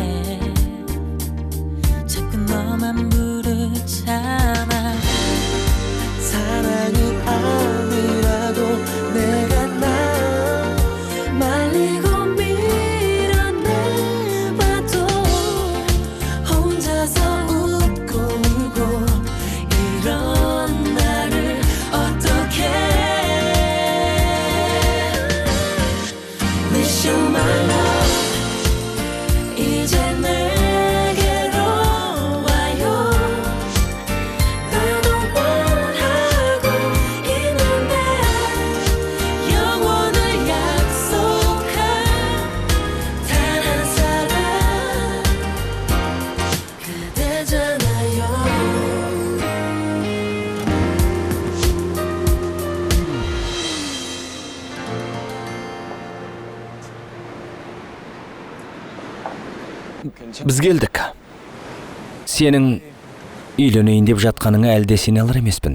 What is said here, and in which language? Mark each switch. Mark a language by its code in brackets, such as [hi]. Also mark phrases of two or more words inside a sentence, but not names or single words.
[ko] 자꾸 너만 부르잖아 사랑이 아니라도 내가 나 말리고 밀어내봐도 혼자서 웃고 울고 이런 나를 어떡해 [en] Wish you my love [ko] 이제 내게로 와요 나도 원하고 있는데 영원을 약속한 단 한 사람 그대잖아요 [kk] біз келдік. Сенің үйленейін деп жатқаныңа әлде сене алар емеспін.